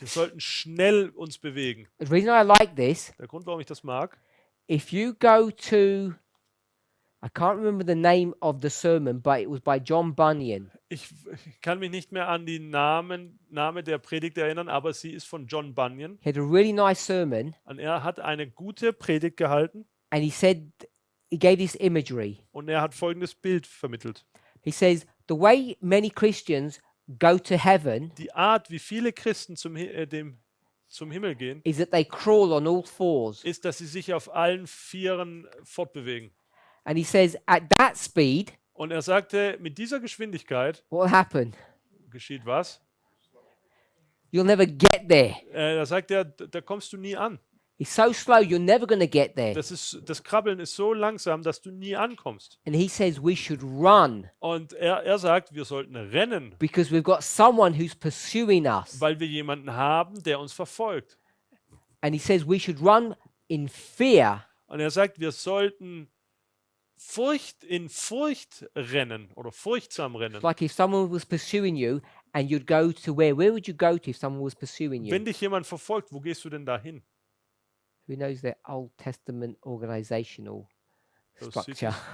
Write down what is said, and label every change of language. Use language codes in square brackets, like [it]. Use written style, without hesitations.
[de] Wir sollten schnell uns bewegen. [en] The reason I like this, [de] Der Grund, warum ich das mag, [en] if you go to, I can't remember the name of the sermon, but it was by John Bunyan. [de] ich kann mich nicht mehr an die Name der Predigt erinnern, aber sie ist von John Bunyan. [en] He had a really nice sermon, [de] Und er hat eine gute Predigt gehalten [en] and he gave this imagery. [de] und er hat folgendes Bild vermittelt. [en] He says, the way many Christians go to heaven [de] Die Art, wie viele Christen zum Himmel gehen, [en] is that they crawl on all fours. [de] ist, dass sie sich auf allen Vieren fortbewegen. [en] And he says, at that speed, [de] Und er sagte, mit dieser Geschwindigkeit [en] what will happen? [de] geschieht was? [en] You'll never get there. [de] Da sagt er, da kommst du nie an. [en] It's so slow, you're never going to get there. [de] Das Krabbeln ist so langsam, dass du nie ankommst. [en] And he says we should run [de] Und er sagt, wir sollten rennen, [en] because we've got someone who's pursuing us. [de] weil wir jemanden haben, der uns verfolgt. [en] And he says we should run in fear [de] Und er sagt, wir sollten in Furcht rennen oder furchtsam rennen. [en] It's like if someone was pursuing you and you'd go to where? Where would you go to if someone was pursuing you? [de] Wenn dich jemand verfolgt, wo gehst du denn da hin? [en] Who knows their Old Testament organizational structure?